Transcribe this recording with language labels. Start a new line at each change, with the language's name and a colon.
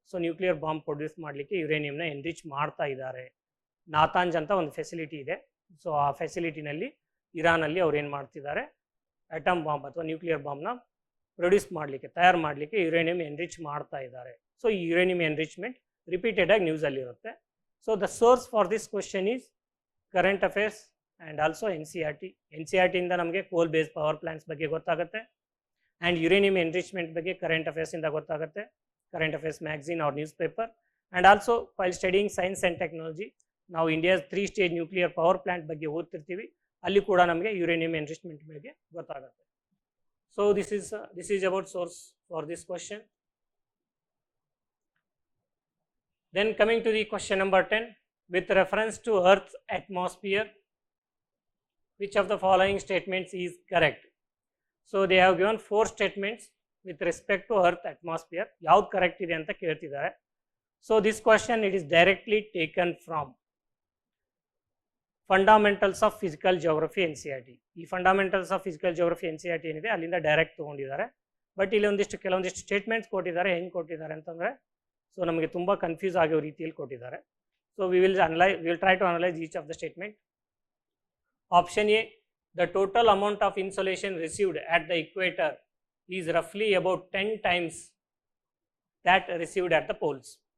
Kannada: So nuclear bomb produce ಮಾಡಲಿಕ್ಕೆ ಯುರೇನಿಯಂನ enrich ಮಾಡ್ತಾ ಇದ್ದಾರೆ. ನಾತಾಂಜ್ ಅಂತ ಒಂದು ಫೆಸಿಲಿಟಿ ಇದೆ. ಸೊ ಆ ಫೆಸಿಲಿಟಿನಲ್ಲಿ ಇರಾನಲ್ಲಿ ಅವ್ರು ಏನು ಮಾಡ್ತಿದ್ದಾರೆ, ಅಟಮ್ ಬಾಂಬ್ ಅಥವಾ ನ್ಯೂಕ್ಲಿಯರ್ ಬಾಂಬ್ನ ಪ್ರೊಡ್ಯೂಸ್ ಮಾಡಲಿಕ್ಕೆ, ತಯಾರು ಮಾಡಲಿಕ್ಕೆ ಯುರೇನಿಯಂ ಎನ್ರಿಚ್ ಮಾಡ್ತಾ ಇದ್ದಾರೆ. ಸೊ ಈ ಯುರೇನಿಯಂ ಎನ್ರಿಚ್ಮೆಂಟ್ ರಿಪೀಟೆಡ್ ಆಗಿ ನ್ಯೂಸಲ್ಲಿರುತ್ತೆ.
English: So the source for this question is current affairs and also NCERT.
Kannada: NCERT ಇಂದ ನಮಗೆ ಕೋಲ್ ಬೇಸ್ಡ್ ಪವರ್ ಪ್ಲಾಂಟ್ಸ್ ಬಗ್ಗೆ ಗೊತ್ತಾಗುತ್ತೆ, ಆ್ಯಂಡ್ ಯುರೇನಿಯಂ ಎನ್ರಿಚ್ಮೆಂಟ್ ಬಗ್ಗೆ
English: Current affairs ಇಂದ ಗೊತ್ತಾಗುತ್ತೆ, current affairs magazine or newspaper. And also while studying science and technology,
Kannada: ನಾವು India's 3 stage nuclear power plant ಬಗ್ಗೆ ಓದ್ತಿರ್ತೀವಿ, ಅಲ್ಲಿ ಕೂಡ ನಮಗೆ ಯುರೇನಿಯಂ ಎನ್ರಿಚ್ಮೆಂಟ್ ಬಗ್ಗೆ ಗೊತ್ತಾಗುತ್ತೆ.
English: So this is about source for this question. Then coming to the question number 10, with reference to Earth's atmosphere, which of the following statements is correct? So they have given 4 statements with respect to Earth atmosphere.
Kannada: Yaud correct ide anta keltidare.
English: So this question, it is directly taken from Fundamentals of Physical Geography NCERT.
Kannada: ಈ Fundamentals of Physical Geography NCERT ಏನಿದೆ ಅಲ್ಲಿಂದ direct ತೊಗೊಂಡಿದ್ದಾರೆ. But ಇಲ್ಲಿ ಕೆಲವೊಂದಿಷ್ಟು statements ಕೊಟ್ಟಿದ್ದಾರೆ. ಹೆಂಗೆ ಕೊಟ್ಟಿದ್ದಾರೆ ಅಂತಂದರೆ, so ನಮಗೆ ತುಂಬ ಕನ್ಫ್ಯೂಸ್ ಆಗೋ ರೀತಿಯಲ್ಲಿ ಕೊಟ್ಟಿದ್ದಾರೆ.
English: So we will try to analyse each of the statement. Option A, the total amount of insolation received at the equator is ರಫ್ಲಿ about 10 times that received at the poles.